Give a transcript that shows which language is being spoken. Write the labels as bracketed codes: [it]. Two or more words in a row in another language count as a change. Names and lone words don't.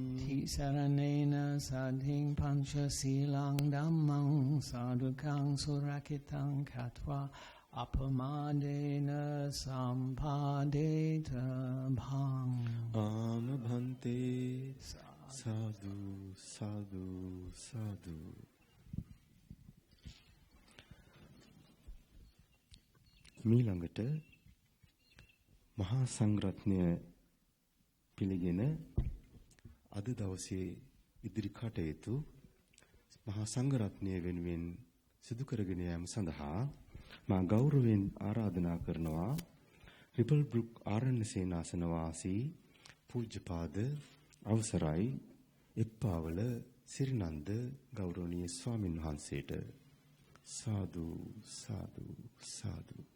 [pi] තිසරණේන සද්ධින් පංචශීලං ධම්මං සාදුකං සුරකිතං කତ୍වා අපමාදේන සම්පාදේත භං. ආම භන්තේ. සාදු සාදු සාදු. [si] මීළඟට මහා සංඝරත්නය පිළිගෙන අද දවසේ ඉදිරි කටයුතු මහා සංඝරත්නය වෙනුවෙන් සිදු කරගෙන යාම සඳහා මා ගෞරවයෙන් ආරාධනා කරනවා රිපල් බ්‍රුක් ආරණ්‍ය සේනාසන වාසී පූජ්‍යපාද අවසරයි එප්පාවල සිරිනන්ද ගෞරවනීය ස්වාමින් වහන්සේට සාදු සාදු සාදු.